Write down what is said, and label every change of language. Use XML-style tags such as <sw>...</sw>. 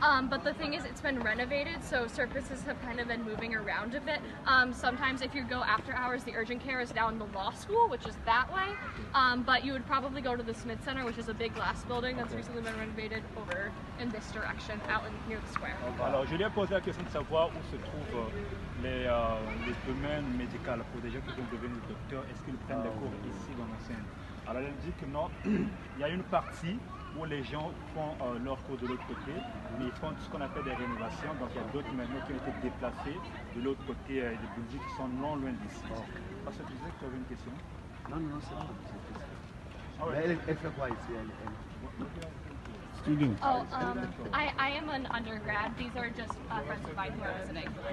<en>But the thing is, it's been renovated, so services have kind of been moving around a bit. Sometimes if you go after hours, the urgent care is down in the law school, which is that way. But you would probably go to the Smith Center, which is a big glass building that's recently been renovated over in this direction, out near the square.</en> <fr>Alors, je lui ai posé la question de savoir où se trouvent les domaines médicaux pour des gens qui veulent devenir docteurs. Est-ce qu'ils prennent des cours ici dans l'enceinte? Alors, elle dit que non, il y a une partie où les gens font leur cours de l'autre côté, mais ils font ce qu'on appelle des rénovations. Donc il y a d'autres maintenant qui ont été déplacés de l'autre côté des buildings qui sont non loin d'ici. Parce que tu disais que tu avais une question? Non, c'est bon. Elle fait quoi ici?</fr> <en>student? Oh, I am an undergrad. These are just friends of mine who are visiting.</en>